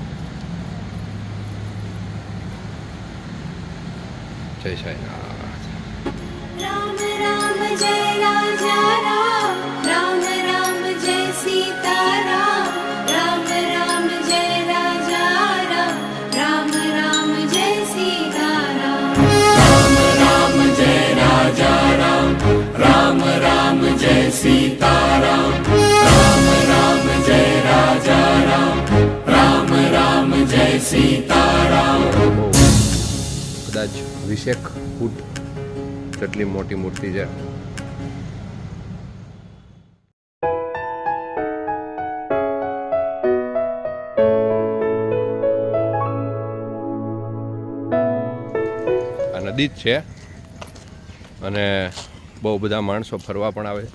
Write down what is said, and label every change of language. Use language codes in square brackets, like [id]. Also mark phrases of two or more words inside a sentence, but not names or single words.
[gu] જય સાંઈનાથ. [hi] राम राम जय राजा राम, राम राम जय सीताराम, राम राम जय राजा राम, राम राम जय सीताराम. राम राम जय राजा राम, राम राम जय सीताराम, राम राम जय राजा राम, राम राम जय सीताराम. [gu] કદાચ 20 ફૂટ જેટલી મોટી મૂર્તિ છે. આ નદી જ છે અને બહુ બધા માણસો ફરવા પણ આવે છે.